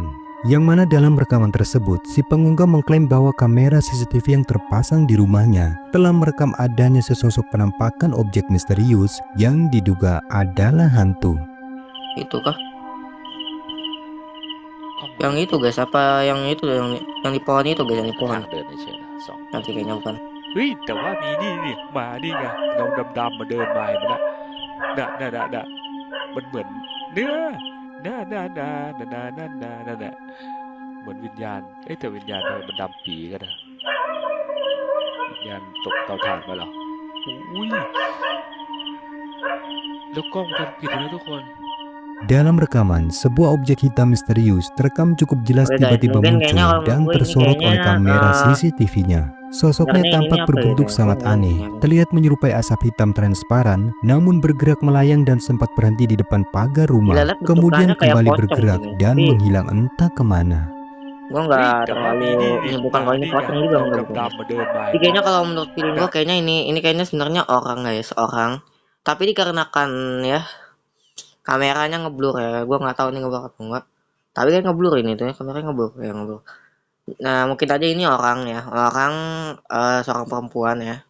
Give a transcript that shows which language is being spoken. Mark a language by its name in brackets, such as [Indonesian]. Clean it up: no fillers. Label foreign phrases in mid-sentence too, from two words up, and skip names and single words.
[Indonesian] Yang mana dalam rekaman tersebut, si pengunggah mengklaim bahwa kamera CCTV yang terpasang di rumahnya telah merekam adanya sesosok penampakan objek misterius yang diduga adalah hantu. Itu kah? Yang itu guys, apa yang itu yang di pohon itu guys, yang di pohon. [Thai] เดินเฉยๆนะสอง [Indonesian] Nanti kayaknya bukan. [Thai] เฮ้ยแต่ว่ามีนี่มานี่ไงเงาดำๆมาเดินมาเห็นไหมน่ะมันเหมือนเนื้อน่ะเหมือนวิญญาณแต่วิญญาณทำไมมันดำปีกันนะวิญญาณตกเตาถ่านมาเหรออุ้ยแล้วกล้องวงจรปิดนะทุกคน [Indonesian] Dalam rekaman, sebuah objek hitam misterius terekam cukup jelas Oke, guys, tiba-tiba mungkin kayaknya muncul kalau dan menurut gue ini tersorot oleh kayaknya, kamera CCTV-nya. Sosoknya sebenarnya tampak ini apa berbentuk ya, sangat guys? aneh, terlihat menyerupai asap hitam transparan, namun bergerak melayang dan sempat berhenti di depan pagar rumah, Lihat kemudian bentukannya kayak kembali pocong bergerak sih, dan tapi menghilang entah kemana. Gua nggak terlalu menyebutkan kalau ini pocong juga enggak bukan. [Thai] ดำๆมาเดินมา [Indonesian] Tapi kayaknya kalau menurut feeling gua kayaknya ini kayaknya sebenarnya orang guys, orang. Tapi dikarenakan ya kameranya ngeblur ya, gua nggak tahu ini ngeblur atau enggak. Tapi kan ngeblur ini tuh ya, kameranya ngeblur ya, ngeblur. Nah, mungkin aja ini orang ya, orang seorang perempuan ya.